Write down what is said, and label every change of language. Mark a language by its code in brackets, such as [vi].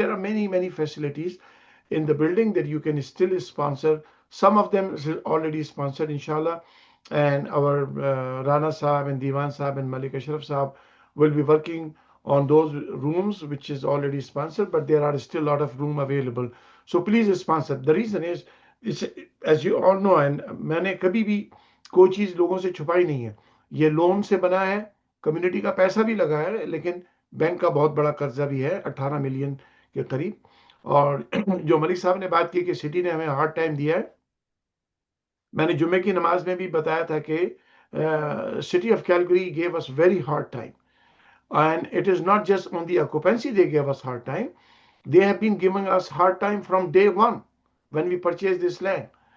[en] There are many facilities in the building that you can still sponsor. Some of them is already sponsored, inshallah. And our Rana Sahab and Diwan Sahab and Malik Ashraf Sahab will be working on those rooms, which is already sponsored, but there are still a lot of room available. So please sponsor. The reason is, as you all know, and [hi] मैंने कभी भी कोई चीज़ लोगों से छुपाई नहीं है. ये लोन से बना है, कम्युनिटी का पैसा भी लगा है, लेकिन बैंक का बहुत बड़ा कर्जा भी है, 18 मिलियन के करीब. और जो मलिक साहब ने बात की कि सिटी ने हमें हार्ड टाइम दिया है, मैंने जुम्मे की नमाज में भी बताया था कि city of Calgary [en] gave us very hard time. And it is not just on the occupancy they gave us hard time. They have been giving us hard time from day one when we purchased this land.